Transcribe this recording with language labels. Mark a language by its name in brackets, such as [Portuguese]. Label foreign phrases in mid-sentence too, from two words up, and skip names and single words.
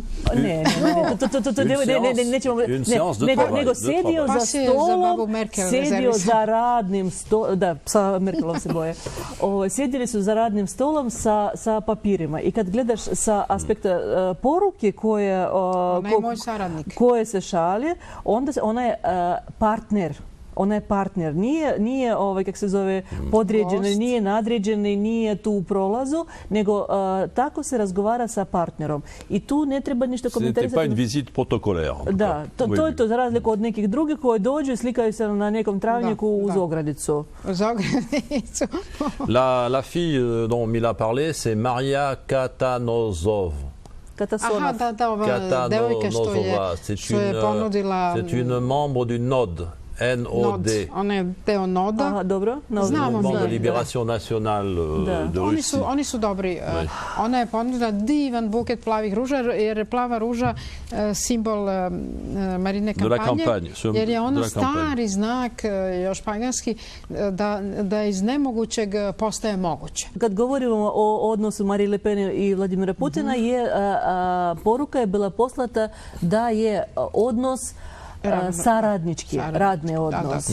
[Serbian] Ne, nego sedio za radnim stolom, da, psa Merkelov se boje, sjedili su za radnim stolom sa papirima i kad gledaš sa aspekta poruke koje se šalje, onda ona je partner. Ona je partner. Nije kako se zove, podređeni, nije nadređeni, nije tu u prolazu, nego tako se razgovara sa partnerom. I tu ne treba ništa komentarisati. [French] C'était pas une visite protocolaire. [Serbian] Da, to je to, za razliku od nekih drugih koji dođu i slikaju se na nekom travnjaku uz ogradicu. Uz ogradicu. [French] La fille dont Mila parlait, c'est Maria Katanozov. [Serbian] Aha, da, ova devojka što je ponudila... [French] C'est une membre du NOD. NOD. [Serbian] Ona je deo NOD-a. Aha, dobro. Znamo. [French] Mouvement de libération nationale de Russie. [Serbian] Oni su dobri. Ona je ponudila divan buket plavih ruža, jer je plava ruža simbol Marine kampanje. Jer je ono stari znak, još paganski, da iz nemogućeg postaje moguće. Kad govorimo o odnosu Marine Le Pen i Vladimira Putina, poruka je bila poslata da je odnos saradnički, radni odnos.